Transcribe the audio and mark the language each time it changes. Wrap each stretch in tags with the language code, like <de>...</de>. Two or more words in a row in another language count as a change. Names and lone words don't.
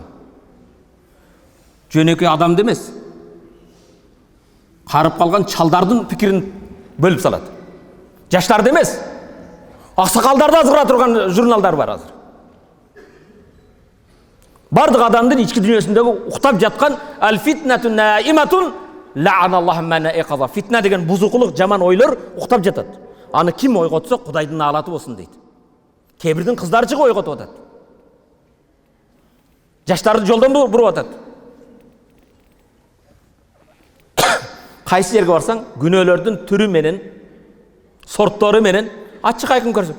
<ky>Жөнөкөй адамды эмес, карып калган чалдардын пикирин бөлүп салат. Жаштарды эмес, аксакалдарды азгыра турган журналдар бар азыр. Бардык адамдын ички дүйнөсүндөгү уктап жаткан</ky> <ar>الفتنة نائمة لعن الله من أيقظها.</ar> <ky>Фитна деген бузукулук, жаман ойлор уктап жатат. Аны ким ойготсо Кудайдын наалаты болсун дейт. Кээ бирдин кыздары чыгып ойготуп атат. Жаштарды жолдон буруп атат. Кайсы жерге барсаң, күнөөлөрдүн түрү менен, сорттору менен ачык айкын көрсөт.</ky>